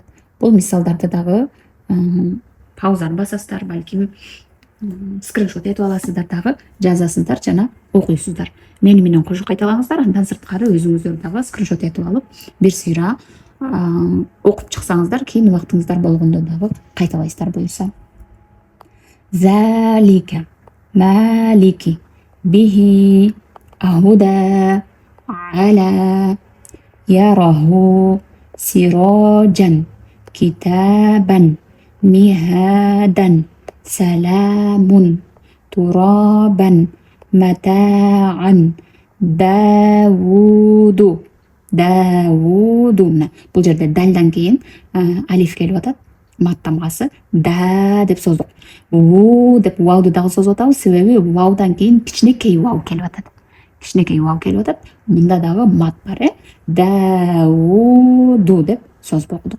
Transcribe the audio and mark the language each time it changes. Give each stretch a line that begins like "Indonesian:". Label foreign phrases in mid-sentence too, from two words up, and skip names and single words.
Kyrgyz: Бул мисалдарды дагы паузаны басасыздар, балким скриншот этип аласыздар дагы, жазасыздар жана окуйсуздар. Мени менен кошо кайталаңыздар, андан сырткары өзүңүздөр дагы скриншот этип алып, бир сыйра окуп чыксаңыздар, кийин убактыңыздар болгондо дагы кайталайсыздар буюрса.
Arabic: ذلك مالك به هدى على يراه سراجا كتابا مهادا سلام ترابا متاعا داود. Nah,
Kyrgyz: бул жерде далдан кийин алиф келип атат. мат тамгасы да деп создук. У деп вауды дагы созуп атабыз, себеби ваудан кийин кичинекей вау келип атат. Кичинекей вау келип атат. Мында дагы мат бар, дауду деп созуп окудук.